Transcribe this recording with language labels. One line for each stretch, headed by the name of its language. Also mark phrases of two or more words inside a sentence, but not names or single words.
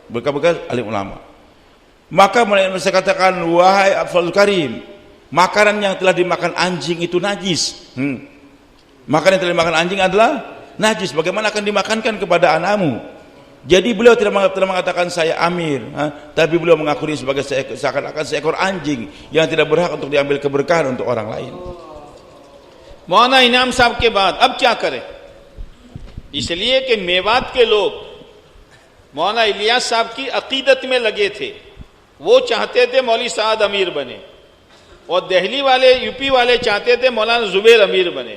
Indonesian: Berkah-berkah alim ulama. Maka Maulana Musa katakan, wahai Afdal Karim, makanan yang telah dimakan anjing itu najis. Makanan yang telah dimakan anjing adalah najis. Bagaimana akan dimakankan kepada anakmu? Jadi beliau tidak mengatakan saya amir, tapi beliau mengakui sebagai seakan-akan seekor anjing yang tidak berhak untuk diambil keberkahan untuk orang lain.
Hindi: मौलाना इनाम साहब के बाद अब क्या करें? इसलिए कि मेवात के लोग मौलाना इलियास साहब की अकीदत में लगे थे, वो चाहते थे मौलवी साद अमीर बने, और दिल्ली वाले यूपी वाले चाहते थे मौलाना जुबैर अमीर बने।